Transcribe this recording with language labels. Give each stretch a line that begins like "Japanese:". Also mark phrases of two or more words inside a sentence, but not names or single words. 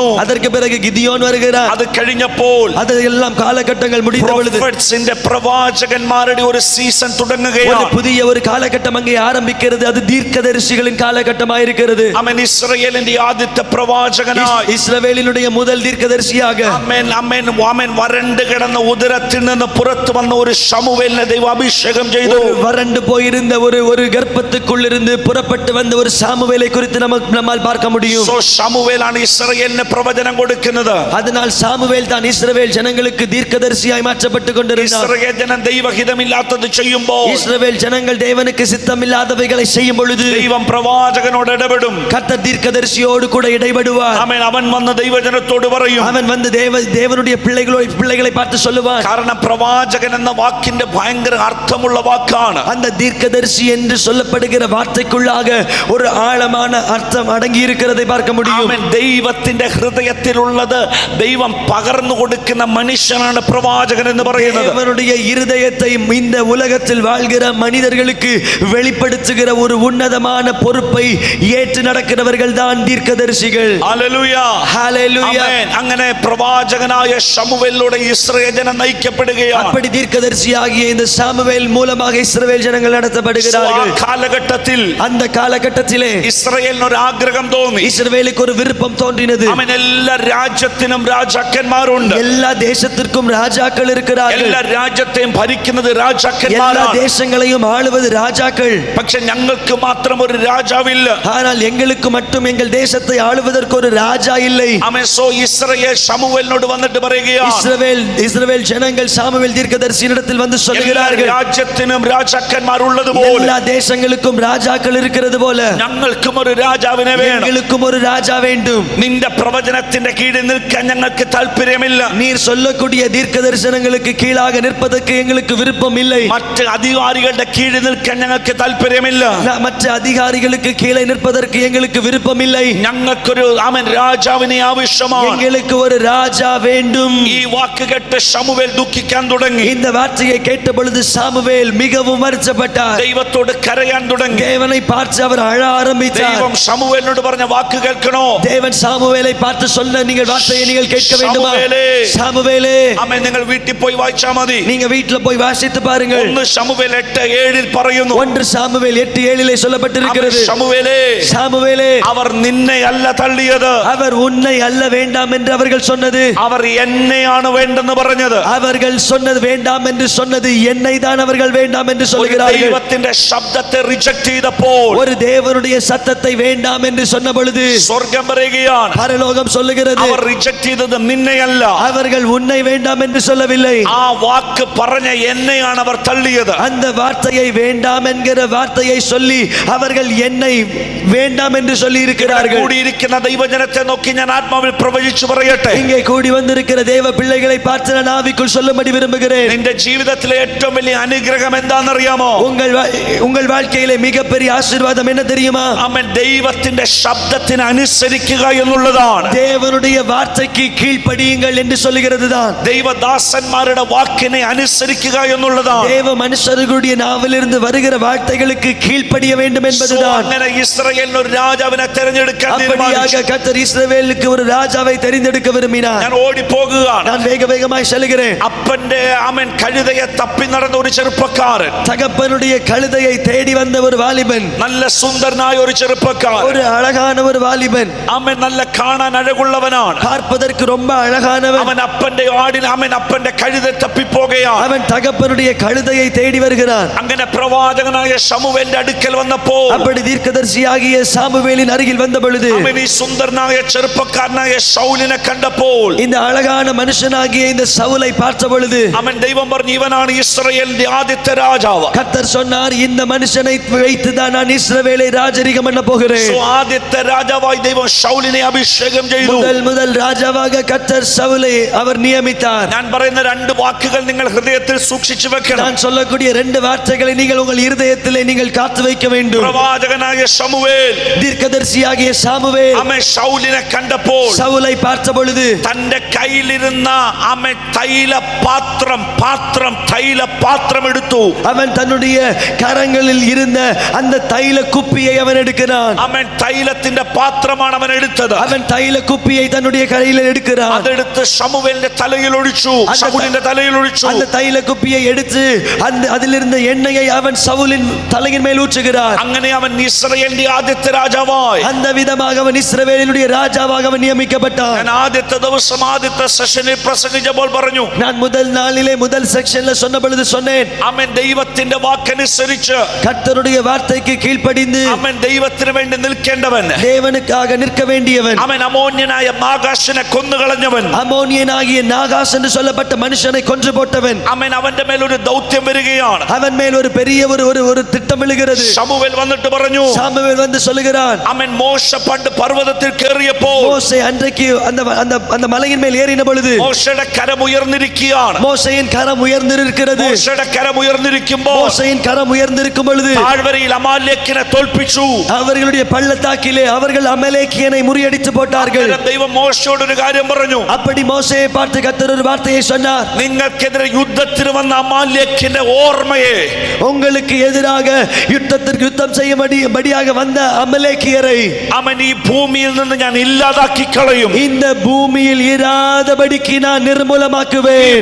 Tamil: அதற்கு பிறகு கிதியோன் வருகிறார்.
Malayalam: അത് കഴിഞ്ഞപ്പോൾ
Tamil: அதெல்லாம் காலகட்டங்கள் முடிந்த பொழுது
Malayalam: പ്രൊഫറ്റ്സിന്റെ പ്രവാചകന്മാരുടെ ഒരു സീസൺ
Tamil: ஒரு
Malayalam: തുടങ്ങുകയാണ്.
Tamil: புதிய ஒரு காலகட்டம் அங்கே ஆரம்பிக்கிறது. அது தீர்க்கதரிசிகளின் காலகட்டமாக இருக்கிறது.
Malayalam: ആമേൻ ഇസ്രായേലിന്റെ ആദ്യത്തെ പ്രവാചകനായി
Tamil: இஸ்ரவேலினுடைய முதல் தீர்க்கதரிசியாக
Malayalam: ആമേൻ ആമേൻ ആമേൻ വരണ്ട് കിടന്ന ഉദരത്തിൽ നിന്ന് പുറത്തു വന്ന ഒരു ശമൂവേലിനെ ദൈവം അഭിഷേകം ചെയ്തു.
Tamil: வறண்டு போயிருந்த ஒரு கர்ப்பத்துக்குள் இருந்து புறப்பட்டு வந்த ஒரு சாமுவேலை குறித்து நம்மால் பார்க்க முடியும்.
Malayalam: സോ ശമൂവേലാണ് ഇസ്രായേലിന് പ്രവചനം കൊടുക്കുന്നത്.
Tamil: அதனால் சாமுவேல் தான் இஸ்ரவேல் ஜனங்களுக்கு தீர்க்கதரிசியாய் மாற்றப்பட்டு கொண்டிருந்தார்.
Malayalam: ഇസ്രായേൽ ജനം ദൈവഹിതമില്ലാത്തത് ചെയ്യുമ്പോൾ
Tamil: இஸ்ரவேல் ஜனங்கள் தேவனுக்கு சித்தமில்லாதவைகளை செய்யும் பொழுது
Malayalam: ദൈവം പ്രവാചകനോട് ഇടപെടും.
Tamil: கர்த்தர் தீர்க்கதரிசியோடு கூட இடைபடுவார்.
Malayalam: ആമേൻ അവൻ വന്ന് ദൈവജനത്തോട് പറയും.
Tamil: அவன் வந்து தேவனுடைய பிள்ளைகளை பார்த்து சொல்லுவான்.
Malayalam: കാരണം പ്രവാചകൻ എന്ന വാക്കിന്റെ ഭയങ്കര അർത്ഥമുള്ള വാക്കാണ്.
Tamil: அந்த தீர்க்கதரிசி என்று சொல்லப்படுகிற வார்த்தைக்குள்ளாக ஒரு ஆழமான அர்த்தம் அடங்கி இருக்கிறதை பார்க்க முடியும்.
Malayalam: ആമേൻ ദൈവത്തിന്റെ ഹൃദയത്തിലുള്ളത് ദൈവം പകർന്നു കൊടുക്കുന്ന മനുഷ്യനാണ് പ്രവാചകൻ എന്ന് പറയുന്നത്.
Tamil: தேவனுடைய இருதயத்தை இந்த உலகத்தில் வாழ்கிற மனிதர்களுக்கு வெளிப்படுத்துகிற ஒரு உன்னதமான பொறுப்பை ஏற்று நடக்கிறவர்கள் தான் தீர்க்கதரிசிகள்.
Malayalam: ഹല്ലേലൂയ.
Tamil: ஹல்லேலூயா.
Malayalam: ആമേൻ. അങ്ങനെ പ്രവാചകനായ ശമൂവേലിലൂടെ ഇസ്രായേൽ ജനം നയിക്കപ്പെടുകയാണ്.
Tamil: அப்படி தீர்க்கதரிசியாகிய இந்த சாமுவேல் மூலமாக இஸ்ரவேல் ஜனங்கள் நடத்தப்படுகிறார்கள்.
Malayalam: കാലഘട്ടത്തിൽ
Tamil: அந்த കാലഘട്ടத்திலே
Malayalam: ഇസ്രായേലിന് ഒരു ആഗ്രഹം തോന്നി.
Tamil: இஸ்ரவேலுக்கு ஒரு விருப்பம் தோன்றினது.
Malayalam: അവൻ എല്ലാ രാജ്യത്തിനും രാജാക്കന്മാരുണ്ട്.
Tamil: எல்லா தேசத்திற்கும் ராஜாக்கள் இருக்கிறார்கள்.
Malayalam: എല്ലാ രാജ്യത്തെയും ഭരിക്കുന്നത്
Tamil: எல்லா
Malayalam: രാജാക്കന്മാരാണ്.
Tamil: தேசங்களையும் ஆளுவது ராஜாக்கள்.
Malayalam: പക്ഷെ ഞങ്ങൾക്ക് മാത്രം ഒരു രാജാവില്ല.
Tamil: ஆனால் எங்களுக்கு மட்டும் எங்கள் தேசத்தை ஆளுவதற்கு ஒரு ராஜா இல்லை.
Malayalam: ആമേൻ. സോ ഇസ്രായേൽ ശമൂവേലിനോട് വന്നിട്ട് പറയുകയാണ്.
Tamil: இஸ்ரவேல் ஜனங்கள் சாமுவேல் தீர்க்கதரிசியினிடத்தில் வந்து சொல்கிறார்கள்,
Malayalam: രാജ്യത്തിനും രാജാക്കന്മാർ ഉള്ളതുപോലെ
Tamil: எல்லா தேசங்களுக்கும் ராஜாக்கள் இருக்கிறது போல
Malayalam: ഞങ്ങൾക്കും ഒരു രാജാവിനെ വേണം.
Tamil: எங்களுக்கும் ஒரு ராஜா வேண்டும்.
Malayalam: നിന്റെ പ്രവചനത്തിന്റെ കീഴിൽ നിൽക്കാൻ ഞങ്ങൾക്ക് താല്പര്യമില്ല.
Tamil: நீர் சொல்லக்கூடிய தீர்க்க தரிசனங்களுக்கு கீழாக நிற்பதற்கு எங்களுக்கு விருப்பம் இல்லை.
Malayalam: മറ്റ് അധികാരികളുടെ കീഴിൽ നിൽക്കാൻ ഞങ്ങൾക്ക് താല്പര്യമില്ല.
Tamil: மற்ற அதிகாரிகளுக்கு கீழே நிற்பதற்கு எங்களுக்கு விருப்பம் இல்லை.
Malayalam: ഞങ്ങൾക്കൊരു ആമേൻ രാജാവിനെ ആവശ്യമാണ്.
Tamil: எங்களுக்கு ஒரு ராஜா வேண்டும்.
Malayalam: ഈ വാക്ക് കേട്ട് ശമൂവേൽ ദുഃഖിക്കാൻ തുടങ്ങി.
Tamil: இந்த வார்த்தையை கேட்ட பொழுது சாமுவேல் மிகவும் வருத்தப்பட்டார்.
Malayalam: ദൈവത്തോട് കരയാൻ തുടങ്ങി.
Tamil: தேவனை பார்த்து அவர் அழ ஆரம்பித்தார்.
Malayalam: ദൈവം ശമൂവേലിനോട് പറഞ്ഞ വാക്ക് കേൾക്കണോ?
Tamil: தேவன் சாமுவேலை பார்த்து சொன்ன நீங்கள் வார்த்தையை நீங்கள் கேட்க வேண்டுமா? சாமுவேலே,
Malayalam: ആമേൻ. നിങ്ങൾ വീട്ടിൽ പോയി വായിച്ചാൽ മതി.
Tamil: நீங்க வீட்டுல போய் வாசித்து பாருங்கள்.
Malayalam: 1 ശമൂവേൽ 8:7 പറയുന്നു.
Tamil: 1 சாமுவேல் 8:7 சொல்லப்பட்டிருக்கிறது.
Malayalam: ശമൂവേലേ,
Tamil: சாமுவேலே,
Malayalam: അവർ നിന്നെ അല്ല തള്ളിയത്,
Tamil: அவர் உன்னை அல்ல வேண்டாம் என்று அவர்கள் சொன்னது,
Malayalam: അവർ എന്നെയാണ് വേണ്ടെന്ന് പറഞ്ഞത്.
Tamil: அவர்கள் சொன்னது வேண்டாம் என்று சொன்னது என்னை தான் அவர்கள் வேண்டாம் என்று சொல்கிறார்கள்.
Malayalam: ദൈവത്തിന്റെ ശബ്ദത്തെ റിജക്ട് ചെയ്തപ്പോൾ,
Tamil: ஒரு தேவனுடைய சத்தத்தை வேண்டாம் என்று சொன்ன பொழுது
Malayalam: സ്വർഗ്ഗം പറയുകയാണ്,
Tamil: பரலோகம் சொல்லுகிறது,
Malayalam: അവർ റിജക്ട് ചെയ്തത് നിന്നെയല്ല,
Tamil: அவர்கள் உன்னை வேண்டாம் என்று சொல்லவில்லை,
Malayalam: ആ വാക്ക് പറഞ്ഞ എന്നെയാണ് അവർ തള്ളിയത്.
Tamil: அந்த வார்த்தையை வேண்டாம் என்கிற வார்த்தையை சொல்லி அவர்கள் என்னை வேண்டாம் என்று சொல்லி இருக்கிறார்கள்.
Malayalam: കൂടിയിരിക്കുന്ന ദൈവജനത്തെ നോക്കി ഞാൻ ആത്മാവിൽ പ്രവചിച്ചു പറയട്ടെ.
Tamil: இங்கே கூடி வந்திருக்கிற தேவ பிள்ளைகளை பார்த்து நான் ஆவிக்குள் சொல்லும்படி விரும்புகிறேன்.
Malayalam: നിന്റെ ജീവിതത്തിലെ ഏറ്റവും വലിയ അനുഗ്രഹം എന്താണെന്നറിയാമോ?
Tamil: உங்கள் வாழ்க்கையிலே மிகப்பெரிய ஆசீர்வாதம் என்ன தெரியுமா?
Malayalam: ആമേൻ. ദൈവത്തിന്റെ ശബ്ദത്തിന് അനുസരിക്കുക എന്നുള്ളതാണ്.
Tamil: தேவனுடைய வார்த்தைக்கு கீழ்ப்படியுங்கள் என்று சொல்லுகிறதுதான்.
Malayalam: ദൈവദാസന്മാരുടെ വാക്കിനെ അനുസരിക്കുക എന്നുള്ളതാണ്.
Tamil: தேவ மனுஷர்களுடைய நாவிலிருந்து வருகிற வார்த்தைகளுக்கு கீழ்ப்படிய வேண்டும் என்பதுதான்.
Malayalam: അങ്ങനെ ഇസ്രായേലിന് ഒരു രാജാവിനെ തിരഞ്ഞെടുക്കാൻ
Tamil: அப்படியாக கர்த்தர் இஸ்ரவேலுக்கு ஒரு ராஜாவை தெரிந்தெடுக்க விரும்பினார்.
Malayalam: ഞാൻ ഓടിപ്പോകുകയാണ്.
Tamil: நான் வேகமாய் செல்கிறேன்.
Malayalam: അപ്പന്റെ ആമേൻ കഴുതയെ തപ്പി നടന്ന ഒരു ചെറുപ്പക്കാരൻ,
Tamil: தகப்பனுடைய கழுதையை தேடி வந்த ஒரு வாலிபன்,
Malayalam: നല്ല സുന്ദരനായ ഒരു ചെറുപ്പക്കാരൻ,
Tamil: ஒரு அழகான ஒரு வாலிபன்,
Malayalam: അവൻ നല്ല കാണാൻ അഴകുള്ളവനാണ്.
Tamil: பார்ப்பதற்கு ரொம்ப அழகானவன்.
Malayalam: അവൻ അപ്പന്റെ ആടിന് അവൻ അപ്പന്റെ കഴുതെ തപ്പിപ്പോകുകയാണ്.
Tamil: அவன் தகப்பனுடைய கழுதையை தேடி வருகிறான்.
Malayalam: അങ്ങനെ പ്രവാചകനായ ശമൂവേലിന്റെ അടുക്കൽ വന്നപ്പോൾ
Tamil: அப்படி தீர்க்கதரிசியாகிய சாமுவேலின் அருகில் வந்த பொழுது
Malayalam: അവൻ ഈ സുന്ദരനായ ചെറുപ്പക്കാരനായ ശൗലിനെ കണ്ടപ്പോൾ
Tamil: இந்த அழகான மனுஷனாகிய இந்த சவுலை பார்த்த பொழுது
Malayalam: അവൻ ദൈവം പറഞ്ഞു, ഇവനാണ് ഇസ്രായേലിന്റെ ആദ്യത്തെ രാജാവ്.
Tamil: கர்த்தர் சொன்னார், இந்த மனுஷனை வைத்து தான் நான் இஸ்ரவேலை ராஜரிகம் பண்ண போகிறேன்.
Malayalam: ആദ്യത്തെ രാജാവായി ദൈവം ശൗലിനെ അഭിഷേകം ചെയ്തു.
Tamil: முதல் ராஜாவாக கர்த்தர் சவுலை அவர் நியமித்தார்.
Malayalam: ഞാൻ പറയുന്ന രണ്ട് വാക്കുകൾ നിങ്ങൾ ഹൃദയത്തിൽ സൂക്ഷിച്ചു വെക്കണം.
Tamil: நான் சொல்லக்கூடிய ரெண்டு வார்த்தைகளை நீங்கள் உங்கள் இருதயத்திலே நீங்கள் காத்து வைக்க வேண்டும்.
Malayalam: പ്രവാചകനായ ശമൂവേൽ
Tamil: தீர்க்கதரிசியாகிய சாமுவேல்
Malayalam: അവൻ ശൗലിനെ കണ്ടപ്പോൾ
Tamil: சவுலை பார்த்த பொழுது
Malayalam: തന്റെ കയ്യിലിരുന്ന അവൻ തൈലപാത്രം എടുത്തു.
Tamil: அவன் தன்னுடைய கரங்களில் இருந்த அந்த தைல குப்பியை அவன் எடுக்கிறான்.
Malayalam: അവൻ തൈലത്തിന്റെ പാത്രമാണ് അവൻ എടുത്തത്.
Tamil: அவன் தைல குப்பியை தன்னுடைய கையில் எடுக்கிறான்.
Malayalam: അതെടുത്ത് ശമൂവേലിന്റെ തലയിൽ ഒഴിച്ചു, ശൗലിന്റെ തലയിൽ ഒഴിച്ചു.
Tamil: அந்த தைல குப்பியை எடுத்து அதிலிருந்த எண்ணெயை அவன் சவுலின் தலையின் மேல் ஊற்றுகிறான்.
Malayalam: അങ്ങനെ അവൻ ഇസ്രായേലിന്റെ ആദ്യത്തെ രാജാവായി.
Tamil: அந்த விதமாக அவன் இஸ்ரவேலினுடைய ராஜாவாக அவன் நியமிக்கப்பட்டான்.
Malayalam: ഞാൻ ആദ്യത്തെ ദിവസം ആദ്യത്തെ സെഷനിൽ പ്രസംഗിച്ചപ്പോൾ പറഞ്ഞു,
Tamil: நான் முதல் நாளிலே முதல் செக்ஷன்ல சொன்ன பொழுது சொன்னேன்,
Malayalam: അവൻ ദൈവത്തിന്റെ വാക്കനുസരിച്ച്
Tamil: கர்த்தருடைய வார்த்தைக்கு கீழ்ப்படிந்து
Malayalam: അവൻ ദൈവത്തിന് വേണ്ടി നിൽക്കേണ്ടവൻ.
Tamil: தேவனுக்காக நிற்க வேண்டியவன்.
Malayalam: അവൻ അമോന്യനായ നാഗാശിനെ കൊന്നുകളഞ്ഞവൻ.
Tamil: அமோனியனாகிய நாகாஸ் என்று சொல்லப்பட்ட மனுஷனை கொன்று போட்டவன்.
Malayalam: അവന്റെ മേൽ ഒരു ദൗത്യം വരികയാണ്.
Tamil: அவன் மேல் ஒரு பெரிய ஒரு திட்டம் எழுகிறது.
Malayalam: ശമൂവേൽ വന്നിട്ട് പറഞ്ഞു,
Tamil: சாமுவேல் வந்து சொல்லுகிறான்,
Malayalam: അവൻ മോശ പണ്ട് പർവ്വതത്തിൽ കയറിയപ്പോൾ
Tamil: மோசே அன்றைக்கு அந்த மலையின் மேல் ஏறின பொழுது
Malayalam: മോശയുടെ കരം ഉയർന്നിരിക്കുകയാണ്.
Tamil: மோசேயின் கரம் உயர்ந்திருக்கிறது.
Malayalam: മോശയുടെ കരം ഉയർന്നിരിക്കുമ്പോൾ
Tamil: மோசேயின் கரம் உயர்ந்திருக்கும் பொழுது
Malayalam: താഴ്വരയിൽ അമാലേക്കിനെ തോൽപ്പിച്ചു.
Tamil: அவர்களுடைய பள்ளத்தாக்கிலே அவர்கள் அமலேக்கியனை முறியடித்து போட்டார்கள்.
Malayalam: ദൈവം മോശയോട് ഒരു കാര്യം പറഞ്ഞു.
Tamil: அப்படி மோசேயை பார்த்து கர்த்தர் ஒரு வார்த்தையை சொன்னார்,
Malayalam: നിങ്ങൾക്കെതിരെ യുദ്ധത്തിന് വന്ന അമാലേക്കിന്റെ ഓർമ്മയെ,
Tamil: உங்களுக்கு எதிராக யுத்தம் செய்யும்படியாக வந்த அமலேக்கியரை
Malayalam: അവൻ ഈ ഭൂമിയിൽ നിന്ന് ഞാൻ ഇല്ലാതാക്കി കളയും.
Tamil: இந்த பூமியில் இராதபடிக்கு நான் நிர்மூலமாக்குவேன்.